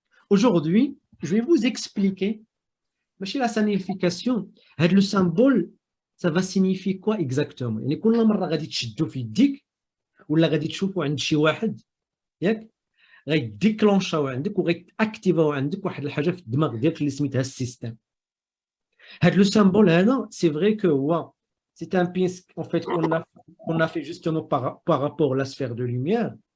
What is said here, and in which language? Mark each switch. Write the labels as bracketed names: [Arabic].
[French] Aujourd'hui, je vais vous expliquer la signification. Le symbole, ça va signifier quoi exactement? [Arabic] يعني كل مرة غادي تشدوا في يديك ولا غادي تشوفوا عند شي واحد ياك غيديكلونشاو عندك وغيتاكتيفاو عندك واحد الحاجه في الدماغ ديالك اللي سميتها السيستم. [French] Le symbole, c'est vrai que c'est un pin en fait, qu'on a fait justement par rapport à la sphère de lumière.